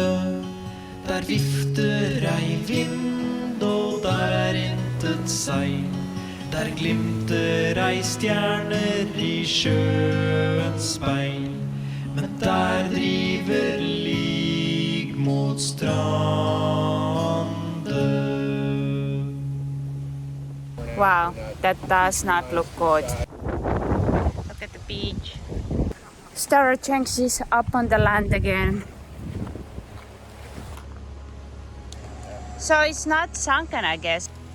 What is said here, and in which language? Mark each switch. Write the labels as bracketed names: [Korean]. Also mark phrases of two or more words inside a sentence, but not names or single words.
[Norwegian] Der vifter ei vind, og der er intet seil. Der glimter ei stjerner i sjøens speil, men der driver lig mot strande. [English] Wow, that does not look good. Look at the beach. Starochanks is up on the land again. So it's not sunken, I guess.